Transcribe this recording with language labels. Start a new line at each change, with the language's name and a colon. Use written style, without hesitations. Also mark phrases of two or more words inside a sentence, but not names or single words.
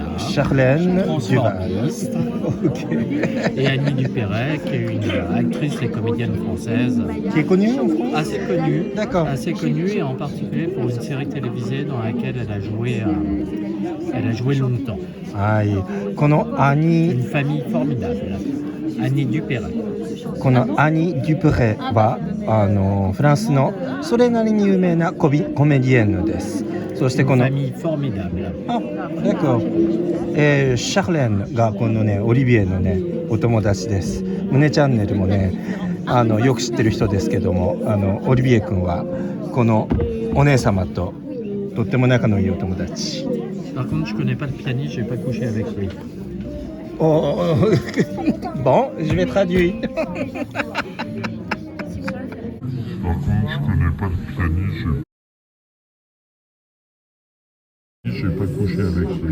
French: Charlène Duval. Transformiste. Ok. Et Annie Dupéret, qui est une actrice et comédienne française Qui est connue en France? assez connue. D'accord. Assez connue, et en particulier pour une série télévisée dans laquelle elle a joué longtemps.
Japanese: はい。このアニ
French: Une famille formidable. Annie Dupéret.
Japanese: このアニ・デュプレはフランスのそれなりに有名なコメディエンヌです。そしてこ
French: Une
Japanese: の
French: famille formidable.
Japanese: あ、d'accord。シャーレンがこのねオリビエのねお友達です。胸チャンネルもねよく知ってる人ですけどもオリビエ君はこのお姉様ととっても仲のいいお友達。
French: Par contre, je connais pas le pianiste, j'ai pas couché avec lui. Oh, bon, je vais traduire. Par contre, je connais pas le pianiste, j'ai pas couché avec lui.